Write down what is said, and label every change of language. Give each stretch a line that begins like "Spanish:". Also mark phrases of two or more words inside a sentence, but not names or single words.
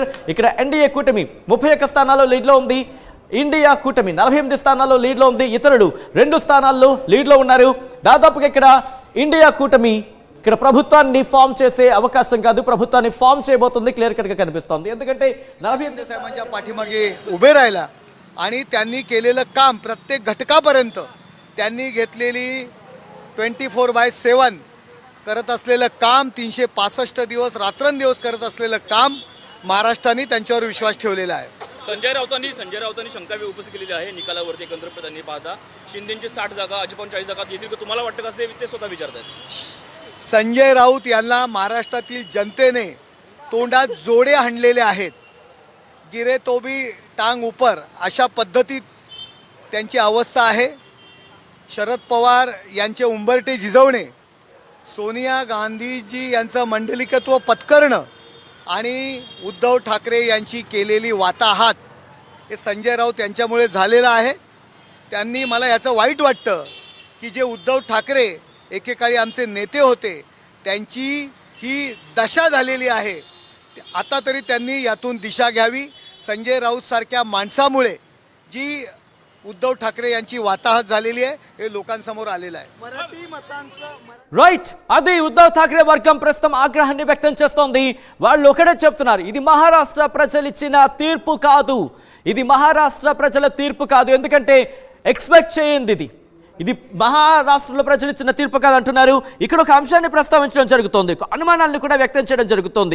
Telugu: ఇక్కడ ఎన్డీఏ కూటమి 31 స్థానాల్లో లీడ్లో ఉంది. ఇండియా కూటమి 48 స్థానాల్లో లీడ్లో ఉంది. ఇతరులు 2 స్థానాల్లో లీడ్లో ఉన్నారు. దాదాపుగా ఇక్కడ इंडिया కూటమి ఇక్కడ ప్రభుత్వాన్ని ఫామ్ చేసే అవకాశం కాదు, ప్రభుత్వాన్ని ఫామ్ చేయబోతుంది క్లియర్ కట్ గా కనిపిస్తోంది. ఎందుకంటే 48
Marathi: साहेबांच्या पाठीमागे उभे राहिला आणि त्यांनी केलेलं काम प्रत्येक घटकापर्यंत त्यांनी घेतलेली 24/7 करत असलेलं काम 365 दिवस रात्रंदिवस करत असलेलं काम महाराष्ट्राने त्यांच्यावर विश्वास ठेवलेला आहे. संजय राऊतांनी शंका उपस्थित केलेली आहे निकालावरती. एकंदर त्यांनी पाहता शिंदेची 60 जागा, अजित पवार 40 जागा येतील का तुम्हाला वाटतं का ते स्वतः विचारतात? संजय राऊत यांना महाराष्ट्रातील जनतेने तोंडात जोडे हाणलेले आहेत.
Hindi: गिरे तो भी टांग ऊपर
Marathi: अशा पद्धतीत त्यांची अवस्था आहे. शरद पवार यांचे उंबरटे झिजवणे, सोनिया गांधीजी यांचं मंडलिकत्व पत्करणं आणि उद्धव ठाकरे यांची केलेली वाताहात हे संजय राऊत यांच्यामुळे झालेलं आहे. त्यांनी मला याचं वाईट वाटतं की जे उद्धव ठाकरे एकेकाळी आमचे नेते होते त्यांची ही दशा झालेली आहे. आता तरी त्यांनी यातून दिशा घ्यावी. संजय राऊत सारख्या माणसामुळे जी उद्धव ठाकरे यांची वाताहत झालेली आहे हे लोकांसमोर आलेलं आहे. मराठी मतांचं
Telugu: రైట్ అది ఉద్ధవ్ ఠాక్రే వర్గం ప్రస్తుతం ఆగ్రహాన్ని వ్యక్తం చేస్తోంది. వాళ్ళు ఒకటే చెప్తున్నారు, ఇది మహారాష్ట్ర ప్రజలు ఇచ్చిన తీర్పు కాదు, ఇది మహారాష్ట్ర ప్రజల తీర్పు కాదు, ఎందుకంటే ఎక్స్పెక్ట్ చేయండి ఇది మహారాష్ట్రలో ప్రజలు ఇచ్చిన తీర్పు కాదు అంటున్నారు. ఇక్కడ ఒక అంశాన్ని ప్రస్తావించడం జరుగుతోంది, అనుమానాలను కూడా వ్యక్తం చేయడం జరుగుతోంది.